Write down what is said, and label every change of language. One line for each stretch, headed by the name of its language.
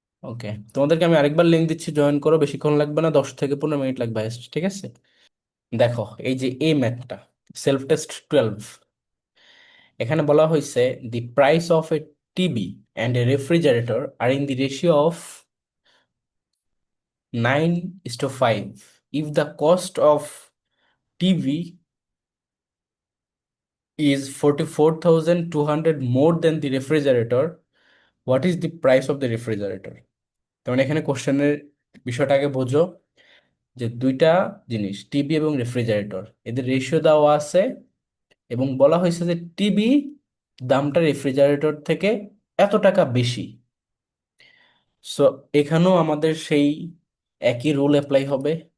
Bangla: ওকে, তোমাদেরকে আমি আরেকবার লিঙ্ক দিচ্ছি, জয়েন করো, বেশিক্ষণ লাগবে না, 10 থেকে 15 মিনিট লাগবে highest, ঠিক আছে? দেখো, এই যে এই ম্যাথটা, সেলফ টেস্ট 12, এখানে বলা হয়েছে
English: The price of a TV and a refrigerator are in the ratio of 9:5. If the cost of TV is 44,200 more than the refrigerator, what is the price of the refrigerator?
Bangla: তার মানে এখানে কোশ্চেনের বিষয়টাকে বোঝো, যে দুইটা জিনিস, টিভি এবং রেফ্রিজারেটর, এদের রেশিও দেওয়া আছে এবং বলা হয়েছে যে টিভি দামটা রেফ্রিজারেটর থেকে এত টাকা বেশি। সো এখানেও আমাদের সেই একই রুল অ্যাপ্লাই হবে।